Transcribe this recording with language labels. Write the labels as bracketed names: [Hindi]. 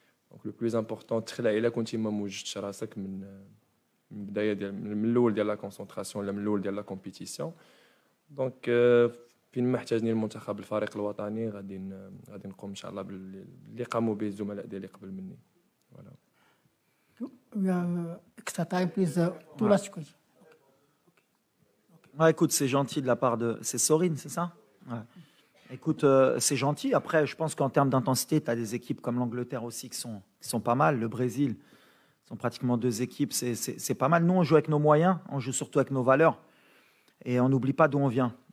[French] دونك لو بلوز امبورطون [Arabic] تخلع الا كنتي ما موجدتش راسك من البدايه ديال من الاول ديال [French] لا كونسونطراسيون [Arabic] ولا من الاول ديال [French] لا كومبيتيسيون. [Arabic] دونك فين ما احتاجني المنتخب الفريق الوطني غادي نقوم ان شاء الله باللي قاموا به الزملاء ديالي قبل مني. [French] فوالا. [English] We have extra time, please. Two last questions. [French] Ouais, écoute, c'est gentil de la part de... C'est Sorin, c'est ça? Ouais. Écoute, c'est gentil. Après, je pense qu'en termes d'intensité, tu as des équipes comme l'Angleterre aussi qui sont pas mal. Le Brésil, sont pratiquement deux équipes. C'est pas mal. Nous, on joue avec nos moyens. On joue surtout avec nos valeurs. Et on n'oublie pas d'où on vient.